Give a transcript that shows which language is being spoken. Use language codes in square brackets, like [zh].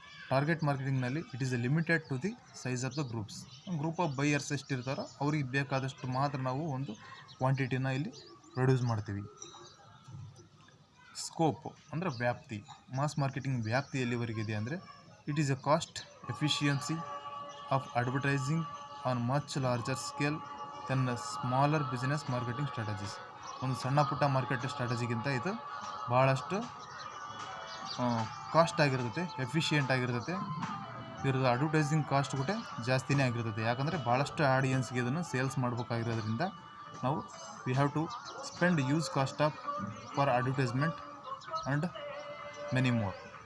[en] Target ಮಾರ್ಕೆಟಿಂಗ್ನಲ್ಲಿ it is a limited to the size of the groups. Group of buyers [kn] ಎಷ್ಟಿರ್ತಾರೋ ಅವ್ರಿಗೆ ಬೇಕಾದಷ್ಟು ಮಾತ್ರ ನಾವು ಒಂದು ಕ್ವಾಂಟಿಟಿನ ಇಲ್ಲಿ ಪ್ರೊಡ್ಯೂಸ್ ಮಾಡ್ತೀವಿ. ಸ್ಕೋಪ್ ಅಂದರೆ ವ್ಯಾಪ್ತಿ. ಮಾಸ್ ಮಾರ್ಕೆಟಿಂಗ್ ವ್ಯಾಪ್ತಿ ಎಲ್ಲಿವರೆಗಿದೆ ಅಂದರೆ [en] It is a cost efficiency of advertising on much larger scale than the smaller business marketing strategies. [kn] ಒಂದು ಸಣ್ಣ ಪುಟ್ಟ ಮಾರ್ಕೆಟ್ ಸ್ಟ್ರಾಟಜಿಗಿಂತ ಇದು ಭಾಳಷ್ಟು ಕಾಸ್ಟ್ ಆಗಿರ್ತೈತೆ, ಎಫಿಷಿಯೆಂಟ್ ಆಗಿರ್ತೈತೆ. ಇದ್ರದ್ದು ಅಡ್ವರ್ಟೈಸಿಂಗ್ ಕಾಸ್ಟ್ ಕೂಡ ಜಾಸ್ತಿನೇ ಆಗಿರ್ತೈತೆ. ಯಾಕಂದರೆ ಭಾಳಷ್ಟು ಆಡಿಯನ್ಸ್ಗೆ ಇದನ್ನು ಸೇಲ್ಸ್ ಮಾಡಬೇಕಾಗಿರೋದ್ರಿಂದ ನಾವು [en] We have to spend use cost of for advertisement and many more.